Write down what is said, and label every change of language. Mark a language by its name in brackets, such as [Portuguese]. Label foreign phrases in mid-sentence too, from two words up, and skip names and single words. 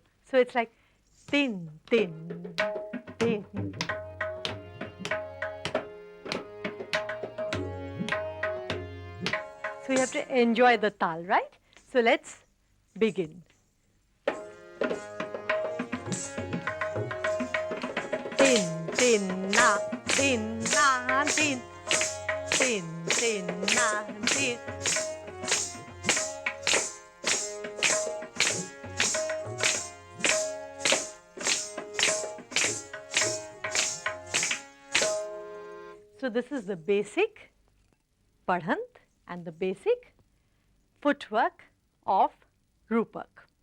[English] So it's like tin, tin, tin. So you have to enjoy the tal, right? So let's begin. Tin, tin, na, tin, na, tin. din, din, na, din. So this is the basic padhant and the basic footwork of Rupak.